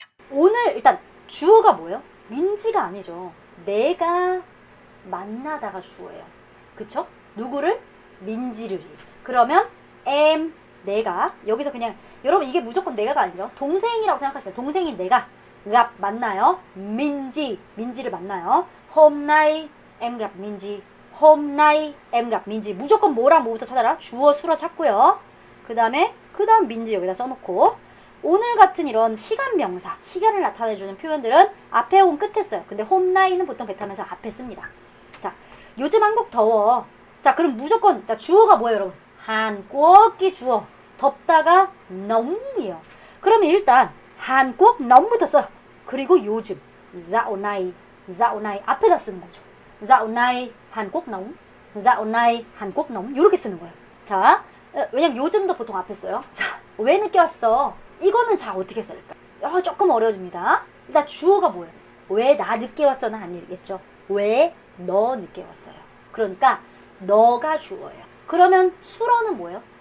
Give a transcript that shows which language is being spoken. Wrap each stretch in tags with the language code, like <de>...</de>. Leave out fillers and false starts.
<ko>오늘 일단 주어가 뭐예요? 민지가 아니죠. 내가 만나다가 주어예요. 그쵸? 누구를? 민지를. 그러면 em 내가 여기서 그냥 여러분 이게 무조건 내가가 아니죠. 동생이라고 생각하시면 동생인 내가 gặp 만나요. 민지를 만나요.</ko> <vi>Hôm nay em gặp 민지. Hôm nay em gặp 민지.</vi> <ko>무조건 뭐랑 뭐부터 찾아라. 주어 수로 찾고요. 그 다음 민지 여기다 써놓고 오늘 같은 이런 시간 명사, 시간을 나타내주는 표현들은 앞에 온 끝에 써요. 근데 홈나이는 보통 베트남에서 앞에 씁니다. 자, 요즘 한국 더워. 자, 그럼 무조건 자, 주어가 뭐예요, 여러분? 한국이 주어. 덥다가 nóng 이에요. 그러면 일단 한국 nóng 부터 써요. 그리고 요즘</ko> <vi>dạo này</vi> <ko>앞에다 쓰는 거죠.</ko> <vi>dạo này 한국 nóng, dạo này 한국 nóng</vi> <ko>이렇게 쓰는 거예요. 자, 왜냐면 요즘도 보통 앞에 써요. 자, 왜 늦게 왔어? 이거는 자 어떻게 쓸까? 조금 어려워집니다. 일단 주어가 뭐예요? 왜 나 늦게 왔어는 아니겠죠. 왜 너 늦게 왔어요? 그러니까 너가 주어예요. 그러면 수로는 뭐예요?</ko>